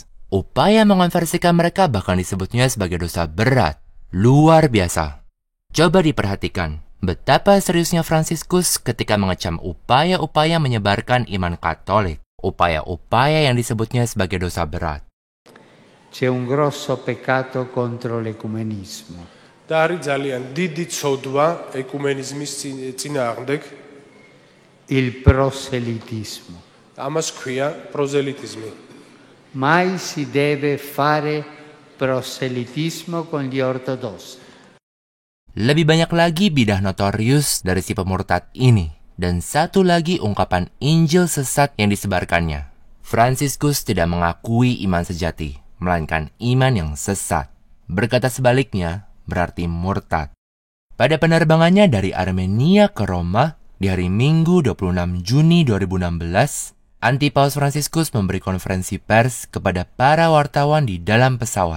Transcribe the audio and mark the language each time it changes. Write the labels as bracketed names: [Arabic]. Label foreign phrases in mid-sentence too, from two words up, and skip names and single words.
[Indonesian] Upaya mengonversikan mereka bahkan disebutnya sebagai dosa berat. Luar biasa. Coba diperhatikan betapa seriusnya Fransiskus ketika mengecam upaya-upaya menyebarkan iman Katolik. Upaya-upaya yang disebutnya sebagai dosa berat. [Italian] C'è un grosso peccato contro l'ecumenismo. [Georgian] და არის ძალიან დიდი ცოდვა ეკუმენიზმის წინააღმდეგ. [Italian] Il proselitismo. [Georgian] ამას ქვია პროზელიტიზმი. [Italian] Mai si deve fare proselitismo con gli ortodossi. [Indonesian] Lebih banyak lagi bidah notorius dari si pemurtad ini, dan satu lagi ungkapan Injil sesat yang disebarkannya. Fransiskus tidak mengakui iman sejati, melainkan iman yang sesat. Berkata sebaliknya, berarti murtad. Pada penerbangannya dari Armenia ke Roma di hari Minggu 26 Juni 2016, Antipaus Fransiskus memberi konferensi pers kepada para wartawan di dalam pesawat.